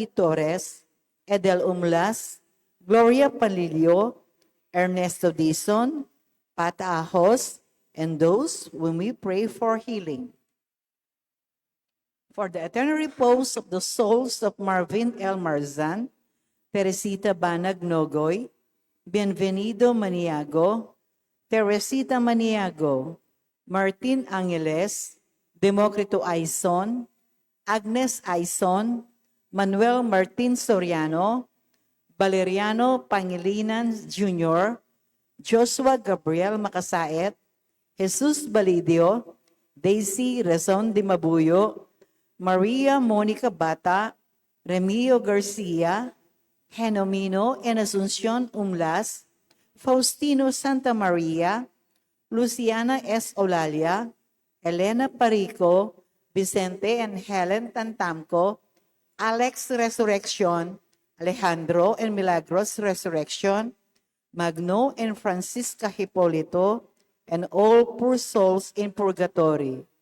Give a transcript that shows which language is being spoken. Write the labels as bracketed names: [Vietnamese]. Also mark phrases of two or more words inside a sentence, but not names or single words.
[English] Torres, Edel Umlas, Gloria Palilio, Ernesto Dizon, Pat Ahos, and those whom we pray for healing. For the eternal repose of the souls of Marvin L. Marzan, Teresita Banag Nogoy, Bienvenido Maniago, Teresita Maniago, Martin Angeles, Democrito Aizon, Agnes Aizon, Manuel Martin Soriano, Valeriano Pangilinan Jr., Joshua Gabriel Makasaet, Jesus Balidio, Daisy Razon de Mabuyo, Maria Monica Bata, Remio Garcia, Genomino and Asuncion Umlas, Faustino Santa Maria, Luciana S. Olalia, Elena Parico, Vicente and Helen Tantamco, Alex Resurrection, Alejandro and Milagros Resurrection, Magno and Francisca Hipolito, and all poor souls in purgatory.